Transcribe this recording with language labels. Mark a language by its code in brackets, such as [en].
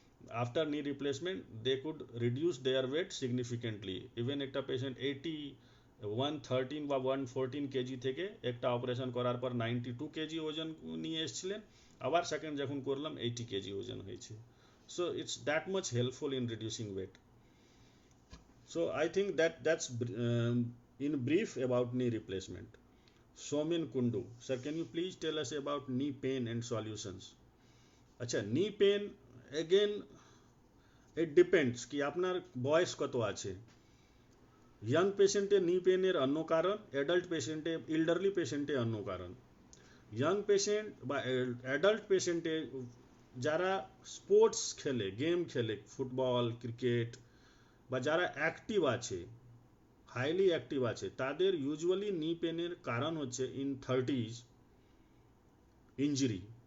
[en] After knee replacement they could reduce their weight significantly. [bn] Even একটা patient 113 বা 114 KG থেকে একটা অপারেশন করার পর 92 কেজি ওজন নিয়ে এসেছিলেন, আবার সেকেন্ড যখন করলাম 80 কেজি ওজন হয়েছে। [en] So it's that much helpful in reducing weight. So I think that's in brief about knee replacement. Somin Kundu, sir, can you please tell us about knee pain and solutions? [bn] আচ্ছা, [en] knee pain again it depends [bn] কি আপনার বয়স কত আছে। Young পেশেন্টে নি পেনের অন্য কারণ, অ্যাডাল্ট পেশেন্টে, ইল্ডারলি পেশেন্টে অন্য কারণ। ইয়াং পেশেন্ট বা অ্যাডাল্ট পেশেন্টে যারা স্পোর্টস খেলে, গেম খেলে, ফুটবল, ক্রিকেট, বা যারা অ্যাক্টিভ আছে, হাইলি অ্যাক্টিভ আছে, তাদের ইউজুয়ালি নি পেনের কারণ হচ্ছে ইন 30s ইঞ্জুরি।